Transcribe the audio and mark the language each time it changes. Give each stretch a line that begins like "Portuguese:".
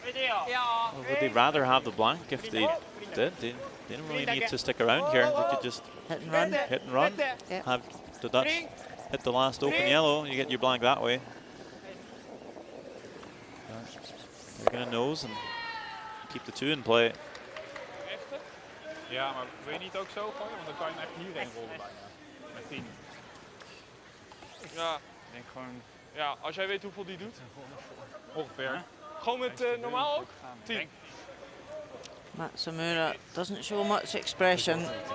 English: Or would they rather have the blank if they did? They didn't really need to stick around here. They could just hit and run. Hit and run. Yep. Have the Dutch hit the last open yellow. You get your blank that way. They're going to nose and keep the 2 in play.
Dutch: Ja, maar wil je niet ook zo gooien? Want dan kan je hem echt hierheen rollen bijna. Met 10. Ja. Ik denk gewoon... Ja, als jij weet hoeveel die doet. Ongeveer. Gewoon met normaal ook? 10.
English: Matsumura doesn't show much expression.